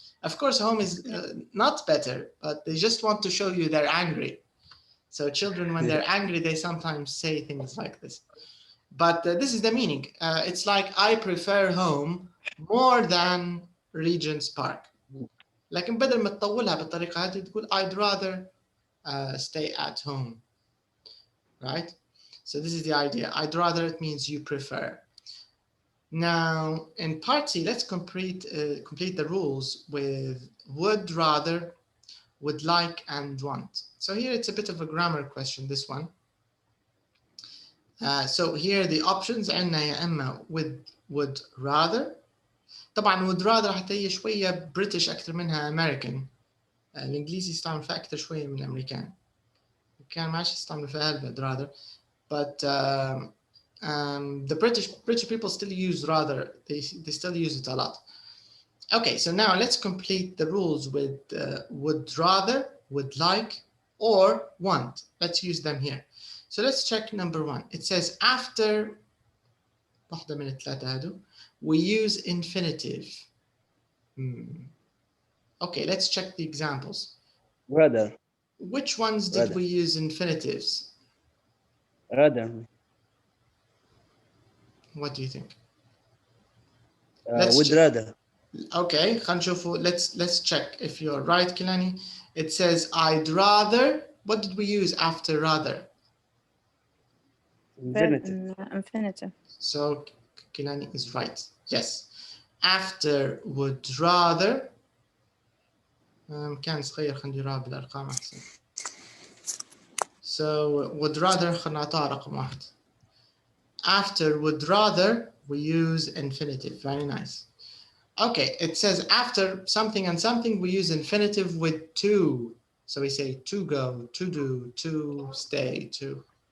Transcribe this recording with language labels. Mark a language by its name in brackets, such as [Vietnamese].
[English] Of course, home is not better, but they just want to show you they're angry. So children, when they're angry, they sometimes say things like this. But this is the meaning. It's like I prefer home more than Regent's Park. [Arabic] لكن بدل ما تطولها بالطريقة هذه تقول I'd rather stay at home. [English] Right? So this is the idea. I'd rather, it means you prefer. Now, in part C, let's complete the rules with would rather, would like, and want. So here it's a bit of a grammar question, this one. So here the options عندنا يا إما would rather. [Arabic] طبعا would rather حتى هي شوية British أكثر منها American. الإنجليزي يستعمل فيها أكثر شوية من الأمريكان. كان ماشي يستعمل فيها would rather. [English] But the British people still use rather. They still use it a lot. Okay, so now let's complete the rules with would rather, would like, or want. Let's use them here. So let's check number 1. It says after واحدة من الثلاثة هادو we use infinitive. Okay, let's check the examples. Rather. Which ones did we use infinitives? Rather. What do you think? Would rather. Okay, let's check if you're right, Kilani. It says I'd rather. What did we use after rather? Infinitive. So Kilani is right. Yes. After would rather. [Arabic] كان صغير خلينا نديرها بالأرقام أحسن. [English] So would rather خلينا نعطيها رقم 1. After would rather we use infinitive. Very nice. Okay, it says after something and something we use infinitive with to. So we say to go, to do, to stay, to.